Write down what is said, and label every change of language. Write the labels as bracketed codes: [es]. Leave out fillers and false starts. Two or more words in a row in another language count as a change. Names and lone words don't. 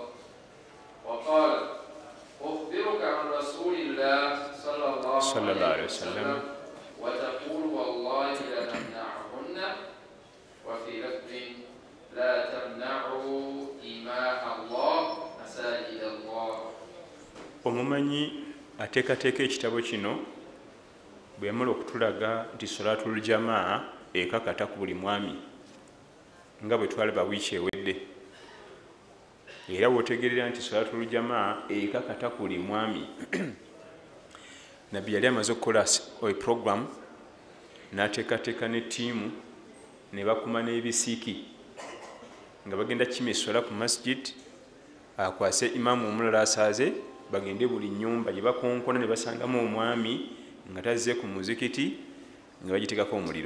[ar] وقال: أخبرك عن رسول الله صلى الله عليه وسلم وتقول والله لنمنعهن. وفي لفظ: لا تمنعوا إماء الله مساجد الله. [lg] Omumanyi ateekateeka ekitabo kino bwe yamala okutulaga nti [ar] صلاة الجماعة [lg] ekakata ku buli mwami nga bwe twalaba wiiki ewedde, era wotegerera nti [ar] صلاة الجماعة [lg] ekakata ku buli mwami nabbi yali amaze okukola program n'ateekateeka ne ttiimu ne bakuma n'ebisiiki nga bagenda kima essola ku masjid, akwase imaamu omulala asaaze bagende buli nnyumba gye bakonkona ne basangamu omwami nga tazze ku muzikiti nga bagitekako omuliro.